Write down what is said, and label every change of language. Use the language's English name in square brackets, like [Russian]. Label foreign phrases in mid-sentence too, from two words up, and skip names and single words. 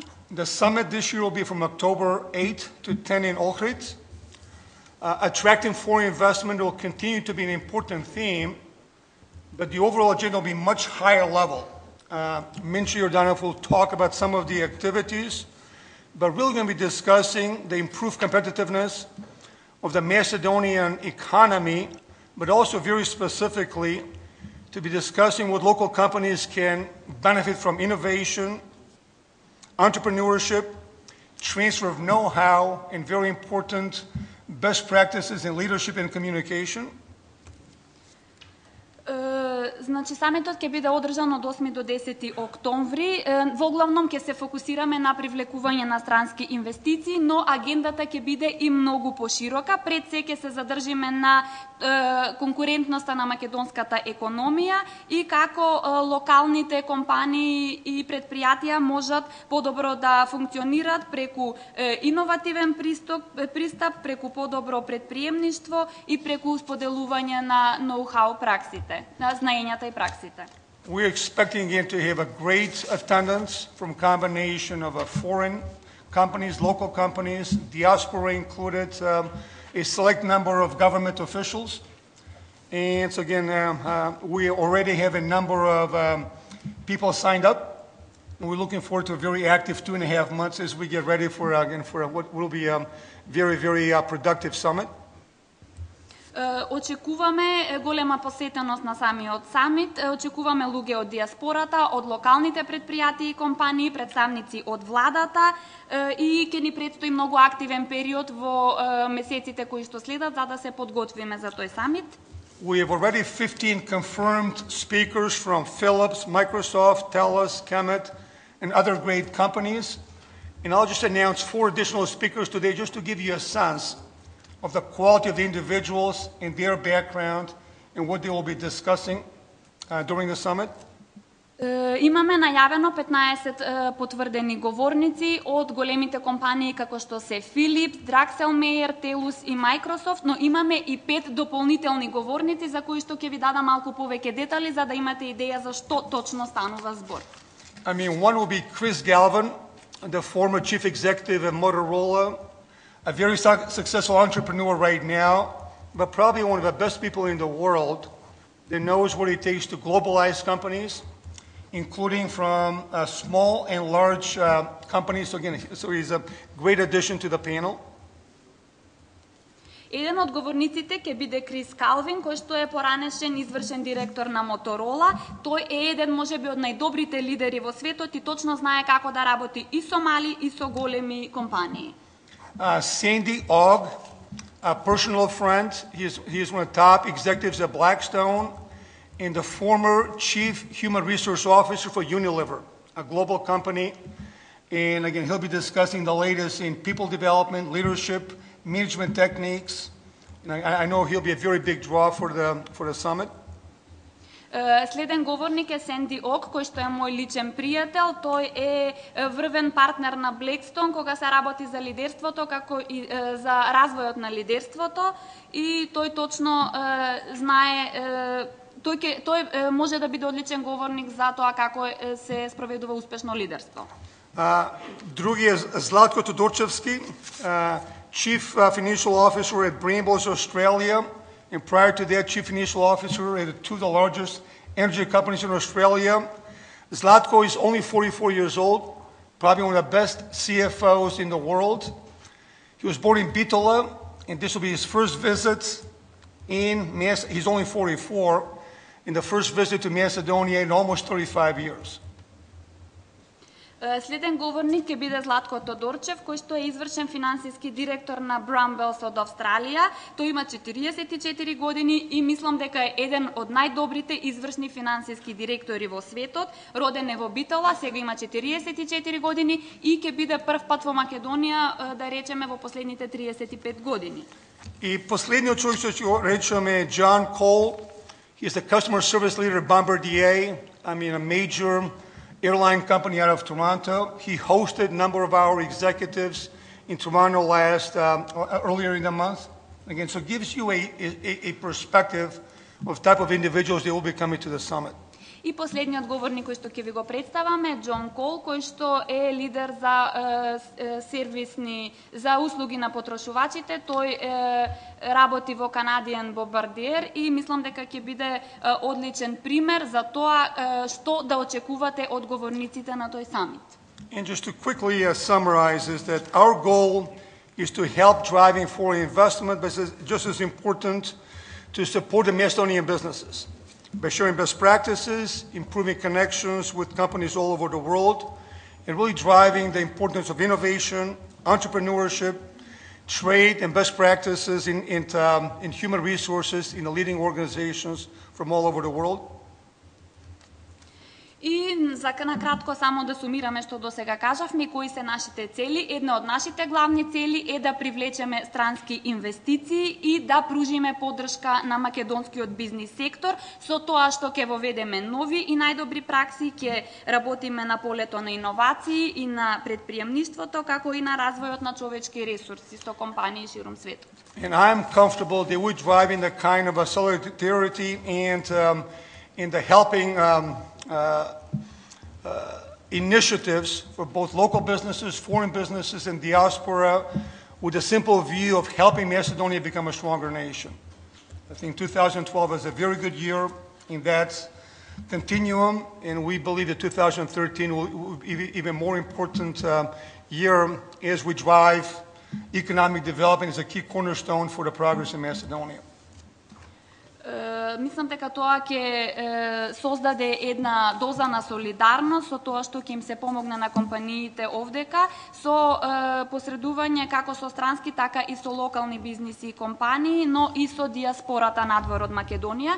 [English] The summit this year will be from October 8 to 10 in Ohrid. Attracting foreign investment will continue to be an important theme, but the overall agenda will be much higher level. Minchi Jordanov will talk about some of the activities, but we're going to be discussing the improved competitiveness of the Macedonian economy, but also very specifically to be discussing what local companies can benefit from innovation, entrepreneurship, transfer of know-how, and very important best practices in leadership and communication. [Macedonian] Значи, самитот ќе биде одржан од 8 до 10 октомври. Во главном ќе се фокусираме на привлекување на странски инвестиции, но агендата ќе биде и многу поширока. Пред се ќе се задржиме на конкурентноста на македонската економија и како локалните компании и предпријатија можат подобро да функционираат преку иновативен пристап, преку подобро предприемништво и преку споделување на ноу-хау праксите, на знаењата и праксите. [English] We're expecting again to have a great attendance from combination of foreign companies, local companies, diaspora included, a select number of government officials. And so again, we already have a number of people signed up. And we're looking forward to a very active 2.5 months as we get ready for what will be a very, very productive summit. [Macedonian] Очекуваме голема посетеност на самиот самит, очекуваме луѓе од диаспората, од локалните предпријатија и компании, представници од владата и ќе ни предстои многу активен период во месеците кои што следат за да се подготвиме за тој самит. [English] We have already 15 confirmed speakers from Philips, Microsoft, TELUS, Kemet, and other great companies. And I'll just announce 4 additional speakers today just to give you a sense of the quality of the individuals and their background and what they will be discussing during the summit. [Macedonian] Имаме најавено 15 потврдени говорници од големите компании како што се Philips, Draxelmeier, TELUS и Microsoft, но имаме и 5 дополнителни говорници за кои што ќе ви дадам малку повеќе детали за да имате идеја за што точно станува збор. [English] I mean, one will be Chris Galvin, the former chief executive at Motorola, a very successful entrepreneur right now, but probably one of the best people in the world that knows what it takes to globalize companies, including from small and large companies. So he's a great addition to the panel. [Macedonian] Еден од говорниците ќе биде Крис Калвин, кој што е поранешен извршен директор на Моторола. Тој е еден можеби од најдобрите лидери во светот и точно знае како да работи и со мали и со големи компании. [English] Sandy Ogg, a personal friend. He is one of the top executives at Blackstone and the former chief human resource officer for Unilever, a global company. And again, he'll be discussing the latest in people development, leadership, management techniques. And I know he'll be a very big draw for the summit. [Macedonian] Следен говорник е Сенди Ок, кој што е мој личен пријател. Тој е врвен партнер на Blackstone кога се работи за лидерството, како и за развојот на лидерството, и тој точно знае, тој може да биде одличен говорник за тоа како се спроведува успешно лидерство. Други е Златко Тодорчевски, [English] Chief Financial Officer at Brambles Australia, and prior to that, Chief Financial Officer at 2 of the largest energy companies in Australia. Zlatko is only 44 years old, probably one of the best CFOs in the world. He was born in Bitola, and this will be his first visit he's only 44, in the first visit to Macedonia in almost 35 years. [Macedonian] Следен говорник ќе биде Златко Тодорчев, кој што е извршен финансиски директор на Brambles од Австралија. Тој има 44 години и мислам дека е еден од најдобрите извршни финансиски директори во светот. Роден е во Битола, сега има 44 години и ќе биде прв пат во Македонија, да речеме, во последните 35 години. И последниот човек што ќе речеме е John Cole. [English] He is the customer service leader at Bombardier, a major airline company out of Toronto. He hosted a number of our executives in Toronto earlier in the month. Again, so it gives you a perspective of the type of individuals that will be coming to the summit. [Macedonian] И последниот говорник кој што ќе ви го представаме е Џон Кол, кој што е лидер за за услуги на потрошувачите. Тој работи во Canadian Bombardier и мислам дека ќе биде одличен пример за тоа што да очекувате од говорниците на тој самит. [English] And just to quickly summarize is that our goal is to help driving foreign investment, but it's just as important to support the Macedonian businesses by sharing best practices, improving connections with companies all over the world, and really driving the importance of innovation, entrepreneurship, trade, and best practices in human resources in the leading organizations from all over the world. [Macedonian] И за накратко само да сумираме што до сега кажавме, кои се нашите цели. Една од нашите главни цели е да привлечеме странски инвестиции и да пружиме поддршка на македонскиот бизнис сектор со тоа што ќе воведеме нови и најдобри пракси, ќе работиме на полето на иновации и на предприемништвото, како и на развојот на човечки ресурси со компании ширум светот. [English] And I'm comfortable that we're driving the kind of a solidarity and in the helping initiatives for both local businesses, foreign businesses, and diaspora with a simple view of helping Macedonia become a stronger nation. I think 2012 was a very good year in that continuum, and we believe that 2013 will be even more important year as we drive economic development as a key cornerstone for the progress in Macedonia. [Macedonian] Мислам дека тоа ќе создаде една доза на солидарност со тоа што ќе им се помогне на компаниите овдека со посредување како со странски, така и со локални бизниси и компании, но и со диаспората надвор од Македонија.